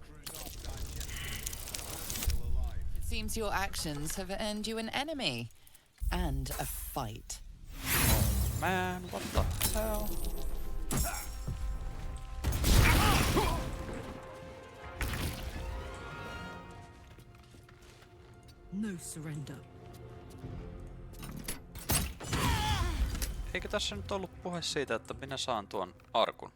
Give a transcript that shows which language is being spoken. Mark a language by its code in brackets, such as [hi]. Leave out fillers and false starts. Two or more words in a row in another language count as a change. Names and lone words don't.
[en] It seems your actions have earned you an enemy. And a fight. Man, what the hell? No surrender. [fi] Eikö tässä nyt ollut puhe siitä, että minä saan tuon arkun?